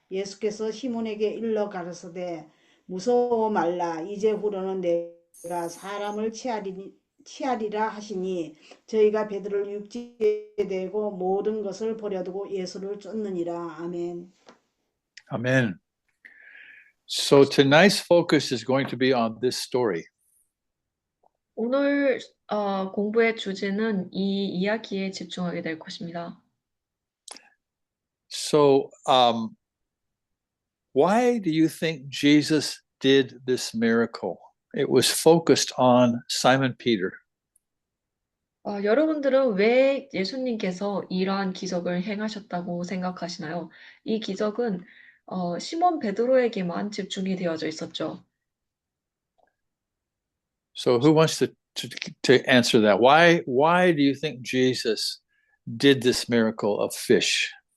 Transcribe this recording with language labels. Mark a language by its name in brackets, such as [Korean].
[Korean] 예수께서 시몬에게 일러 가르치되 무서워 말라 이제후로는 내가 사람을 취하리라 하시니 저희가 베드로를 육지에 대고 모든 것을 버려두고 예수를 쫓느니라. 아멘. [English] Amen. So tonight's focus is going to be on this story. [Korean] 오늘 공부의 주제는 이 이야기에 집중하게 될 것입니다. [English] So, why do you think Jesus did this miracle? It was focused on Simon Peter. [Korean] 여러분들은 왜 예수님께서 이러한 기적을 행하셨다고 생각하시나요? 이 기적은 시몬 베드로에게만 집중이 되어져 있었죠. [English] So, who wants to answer that? Why do you think Jesus did this miracle of fish?